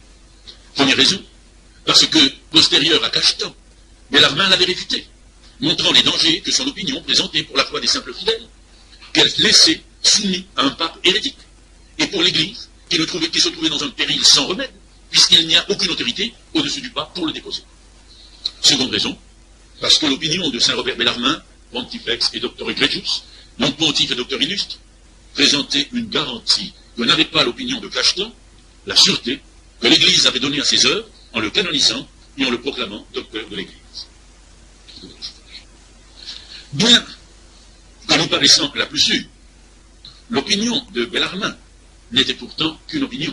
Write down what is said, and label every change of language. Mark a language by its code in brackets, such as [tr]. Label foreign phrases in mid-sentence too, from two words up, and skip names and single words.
[fr] Première raison, parce que, postérieur à Cachetan, Bellarmine l'avait réfuté, montrant les dangers que son opinion présentait pour la foi des simples fidèles, qu'elle laissait soumis à un pape hérétique, et pour l'Église, qui se trouvait dans un péril sans remède, puisqu'il n'y a aucune autorité au-dessus du pape pour le déposer. Seconde raison, parce que l'opinion de saint Robert Bellarmine, [la] pontifex et doctor egregius, [fr] non pontife et docteur illustre, présentait une garantie que n'avait pas l'opinion de Cachetan, la sûreté que l'Église avait donnée à ses œuvres en le canonisant et en le proclamant docteur de l'Église. Bien que nous paraissant la plus sûre, l'opinion de Bellarmine n'était pourtant qu'une opinion.